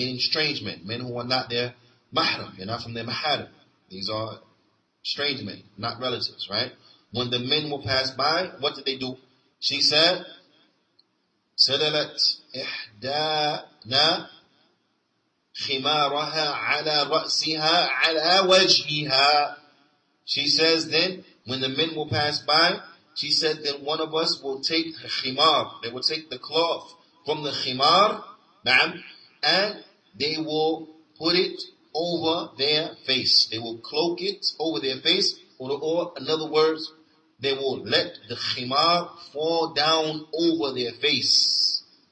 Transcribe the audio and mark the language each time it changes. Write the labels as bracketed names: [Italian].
[English] Meaning strange men who are not their mahram, they're not from their maharim. These are strange men, not relatives, right? When the men will pass by, what did they do? She said, [Arabic] سدلت إحدانا خمارها على رأسها على وجهها. [English] She says then, when the men will pass by, she said then one of us will take the khimar, they will take the cloth from the khimar, and they will put it over their face. They will cloak it over their face, or in other words, they will let the khimar fall down over their face.